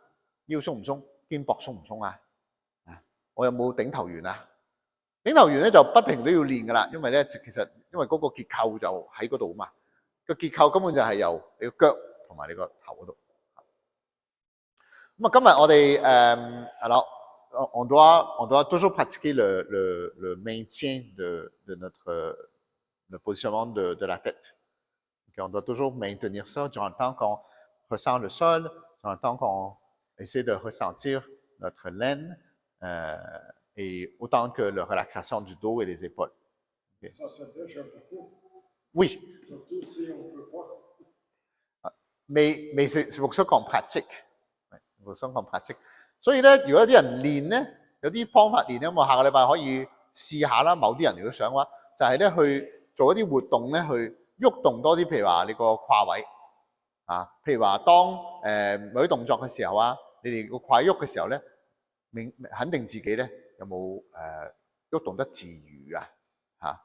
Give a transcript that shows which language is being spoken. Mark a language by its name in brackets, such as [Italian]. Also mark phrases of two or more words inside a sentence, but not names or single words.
[Cantonese] 腰鬆唔鬆，肩膊鬆唔鬆啊？我有冇頂頭圓啊？頂頭圓咧就不停都要練噶啦，因為咧其實因為嗰個結構就喺嗰度啊嘛，個結構根本就係由你個腳同埋你個頭嗰度。咁啊，今日我哋 [French] alors on doit toujours pratiquer le maintien de le positionnement de la tête. Okay, on doit toujours maintenir ça durant le temps qu'on ressent le sol, durant le temps qu'on essaie de ressentir notre laine et autant que la relaxation du dos et des épaules. Okay. Ça, c'est déjà beaucoup. Oui. Surtout si on ne peut pas. Mais c'est pour ça qu'on pratique. C'est pour ça qu'on pratique. [Cantonese] 所以咧，如果有啲人練咧，有啲方法練咧，我下個禮拜可以試下啦。某啲人如果想嘅話，就係咧去做一啲活動咧，去喐動多啲，譬如話你個胯位啊，譬如話當某啲動作嘅時候啊，你哋個胯喐嘅時候咧，肯定自己咧有冇喐動得自如啊嚇。